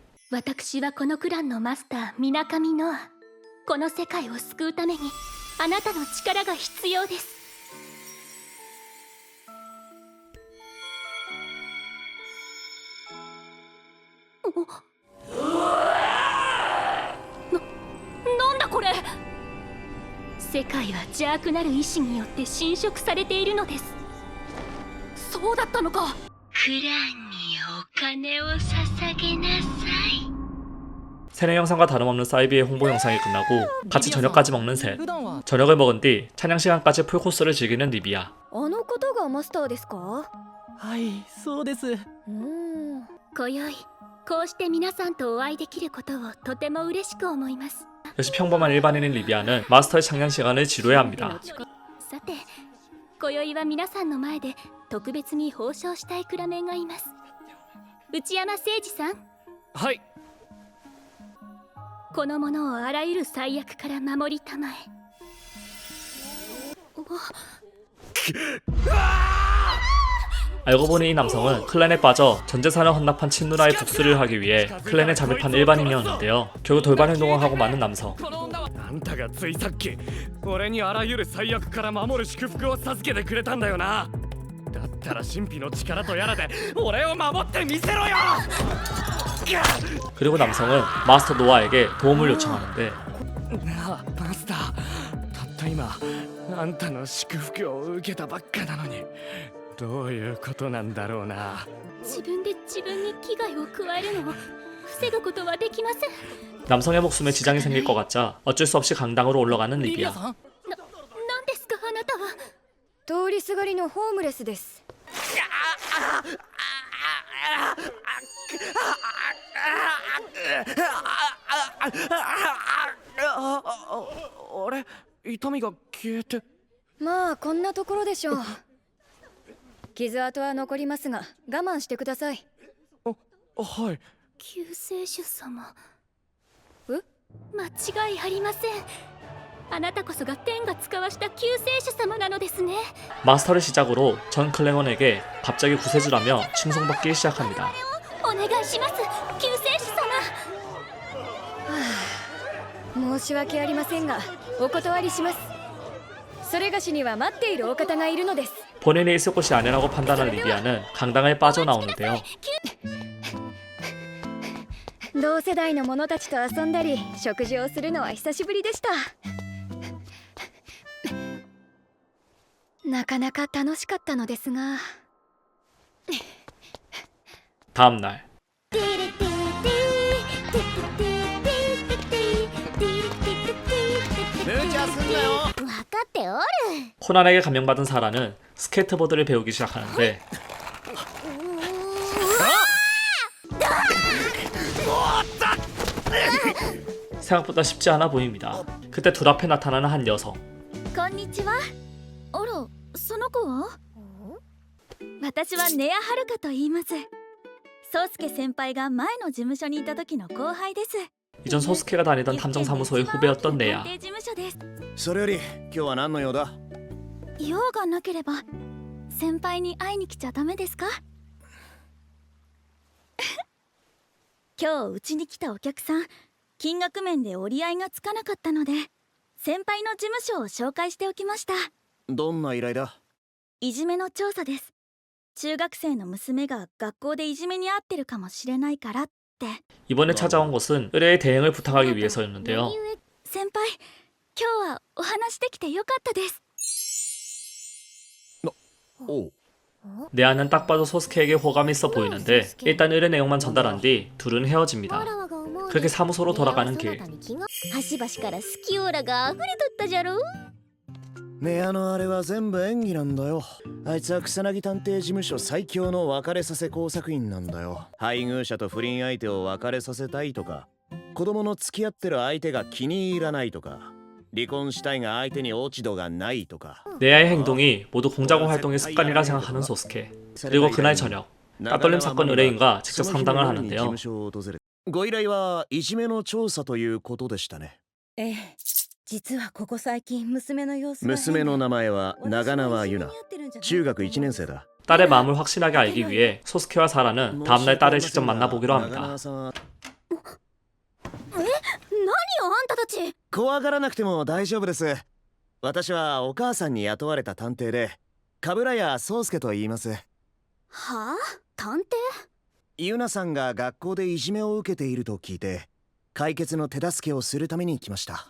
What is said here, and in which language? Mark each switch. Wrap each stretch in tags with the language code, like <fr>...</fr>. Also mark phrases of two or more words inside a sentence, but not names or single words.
<ja>私はこのクランのマスターみなかみの。この世界を救うためにあなたの力が必要です。なんだこれ。世界は邪悪なる意志によって侵食されているのです。そうだったのか。クランにお金を捧げなさい。</ja> <ko>세뇌 영상과 다름없는 사이비의 홍보 영상이 끝나고 같이 저녁까지 먹는 셋.</ko> <ja>普段は</ja> <ko>저녁을 먹은 뒤 찬양 시간까지 풀코스를 즐기는 리비아.</ko> <ja>あの方がマスターですか？はいそうです。今宵こうして皆さんとお会いできることをとても嬉しく思います。</ja> <ko>역시 평범한 일반인인 리비아는 마스터의 창녕 시간을 지루해 합니다.</ko> <ja>さて今宵は皆さんの前で特別に報奨したいクラメンがいます。内山誠二さん、はい。この者をあらゆる最悪から守りたまえ。</ja> <ko>알고 보니 이 남성은 클랜에 빠져 전 재산을 헌납한 친누나의 복수를 하기 위해 클랜에 잠입한 일반인이었는데요. 결국 돌발 행동을 하고 마는 남성.</ko> <ja>あんたがついさっき俺にあらゆる最悪から守る祝福を授けてくれたんだよな。だったら神秘の力とやらで俺を守ってみせろよ。</ja> <ko>그리고 남성은 마스터 노아에게 도움을 요청하는데</ko> <ja>なあマスター、たっった今あんたの祝福を受けたばっかなのにどういうことなんだろうな。自分で自分に危害を加えるのを防ぐことはできません。</ja> <ko>남성의 목숨에 지장이 생길 것 같자 어쩔 수 없이 강당으로 올라가는 리비아.</ko> <ja>何ですかあなたは。通りすがりのホームレスです。あれ痛みが消えて。まあこんなところでしょう。傷跡は残りますが我慢してください。はい。救世主様。え？間違いありません。あなたこそが天が使わした救世主様なのですね。</ja> <ko>마스터를 시작으로 전 클랭원에게 갑자기 구세주라며 칭송받기 시작합니다.</ko> <ja>お願いします救世主様。申し訳ありませんがお断りします。それがしには待っているお方がいるのです。</ja> <ko>본인이 있을 곳이 아니라고 판단한 리비아는 강당을 빠져나오는데요.</ko> <ja>同世代の者たちと遊んだり食事をするのは久しぶりでした。なかなか楽しかったのですが。</ja> <ko>다음 날</ko> <ja>分かっておる。</ja> <ko>코난에게 감명받은 사라는 스케이트보드를 배우기 시작하는데 생각보다 쉽지 않아 보입니다. 그때 둘 앞에 나타나는 한 여성.</ko> <ja>こんにちは。あらその子は。私はネアハルカと言います。宗介先輩が前の事務所にいた時の後輩です。</ja> <ko>이전 소스케가 다니던 탐정사무소의 후배였던 네아.</ko> <ja>探偵事務所です。それより今日は何の用だ？用がなければ先輩に会いに来ちゃダメですか？今日うちに来たお客さん金額面で折り合いがつかなかったので先輩の事務所を紹介しておきました。どんな依頼だ？いじめの調査です。中学生の娘が学校でいじめに遭ってるかもしれないからって。</ja> <ko>이번에 찾아온 곳은 의뢰의 대행을 부탁하기 위해서였는데요.</ko> <ja>先輩今日はお話できてよかったです。おう。</ja> <ko>네아는 딱 봐도 소스케에게 호감이 있어 보이는데 일단 의뢰 내용만 전달한 뒤 둘은 헤어집니다. 그렇게 사무소로 돌아가는 길.</ko> <ja>端々から好きオーラが溢れとったじゃろ。ねえあのあれは全部演技なんだよ。あいつは草薙探偵事務所最強の別れさせ工作員なんだよ。配偶者と不倫相手を別れさせたいとか、子供の付き合ってる相手が気に入らないとか、離婚したいが相手に落ち度がないとか。</ja> <ko>네아의 행동이 모두 공작원 활동의 습관이라 생각하는 소스케. 그리고 그날 저녁 따돌림 사건 의뢰인과 직접 상담을 하는데요.</ko> <ja>ご依頼はいじめの調査ということでしたね。ええ、実はここ最近娘の様子が。娘の名前は長縄ゆな。中学1年生だ。</ja> <ko>딸의 마음을 확실하게 알기 위해 소스케와 사라는 다음날 딸을 직접 만나보기로 합니다.</ko> <ja>何よあんたたち。怖がらなくても大丈夫です。私はお母さんに雇われた探偵で鏑谷宗介と言います。はあ？探偵？ゆなさんが学校でいじめを受けていると聞いて解決の手助けをするために来ました。</ja>